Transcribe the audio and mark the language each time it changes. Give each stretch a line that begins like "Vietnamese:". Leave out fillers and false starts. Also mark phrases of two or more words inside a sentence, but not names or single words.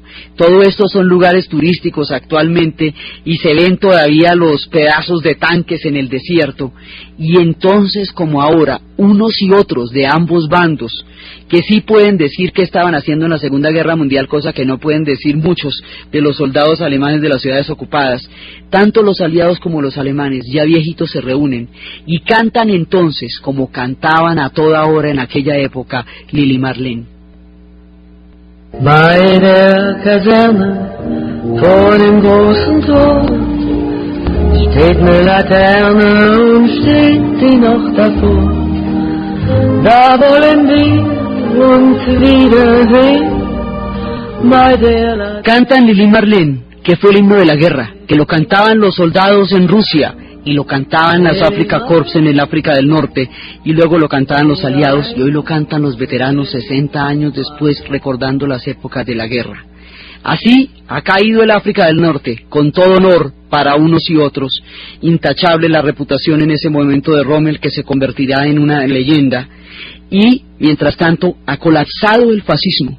Spanish: Todo esto son lugares turísticos actualmente, y se ven todavía los pedazos de tanques en el desierto, y entonces, como ahora, unos y otros de ambos bandos, que sí pueden decir que estaban haciendo en la Segunda Guerra Mundial, cosa que no pueden decir muchos de los soldados alemanes de las ciudades ocupadas, tanto los aliados como los alemanes, ya viejitos, se reúnen, y cantan entonces, como cantaban a toda hora en aquella época, Lili Marleen.
German: Bei der Kaserne vor dem großen Tor steht eine Laterne und steht die noch davor. Da wollen wir uns wiedersehen bei der Laterne.
Spanish: Cantan Lili Marleen, que fue el himno de la guerra, que lo cantaban los soldados en Rusia, y lo cantaban las Afrika Korps en el África del Norte, y luego lo cantaban los aliados, y hoy lo cantan los veteranos 60 años después, recordando las épocas de la guerra. Así ha caído el África del Norte, con todo honor para unos y otros, intachable la reputación en ese momento de Rommel, que se convertirá en una leyenda, y mientras tanto ha colapsado el fascismo.